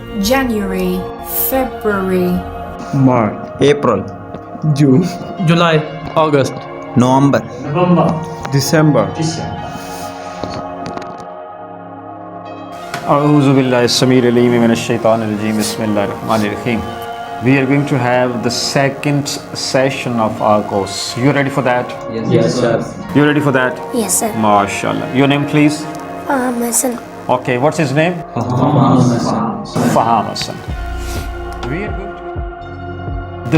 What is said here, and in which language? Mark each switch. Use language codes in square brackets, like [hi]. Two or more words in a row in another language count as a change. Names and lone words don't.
[en] January, February, March, April, June, July, August, November, December. [ar] أعوذ بالله السميع العليم من الشيطان الرجيم. بسم الله الرحمن الرحيم. [en] We are going to have the second session of our course. You ready for that? yes sir. You ready for that? Yes, sir. MashaAllah. Your name, please? Hassan. Okay, what's his name? Faham Hassan. We are going to...